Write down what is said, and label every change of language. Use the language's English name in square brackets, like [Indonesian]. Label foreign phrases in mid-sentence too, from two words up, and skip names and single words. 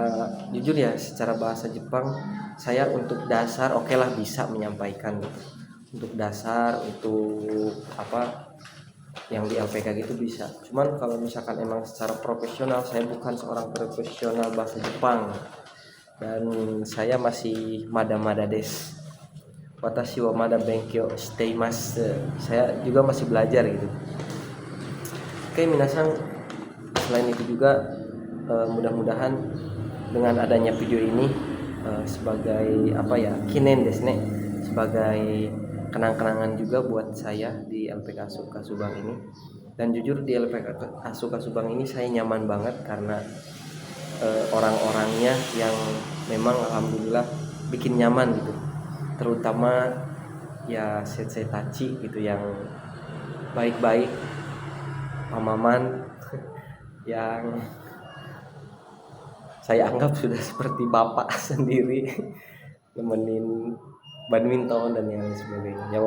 [Indonesian] Jujur ya, secara bahasa Jepang saya untuk dasar oke lah bisa menyampaikan gitu. Untuk dasar, untuk apa yang di LPK gitu bisa. Cuman kalau misalkan emang secara profesional, saya bukan seorang profesional bahasa Jepang dan saya masih [Japanese] まだまだです. 私はまだ勉強しています. [Indonesian] Saya juga masih belajar gitu. Oke, minasan, selain itu juga mudah-mudahan dengan adanya video ini sebagai apa ya, [Japanese] 記念ですね, [Indonesian] sebagai kenang-kenangan juga buat saya di LPK Asuka Subang ini. Dan jujur di LPK Asuka Subang ini saya nyaman banget karena orang-orangnya yang memang alhamdulillah bikin nyaman gitu, terutama ya sensei Tachi gitu yang baik-baik, pamaman yang saya anggap sudah seperti bapak sendiri, nemenin badminton dan yang sebagainya ya.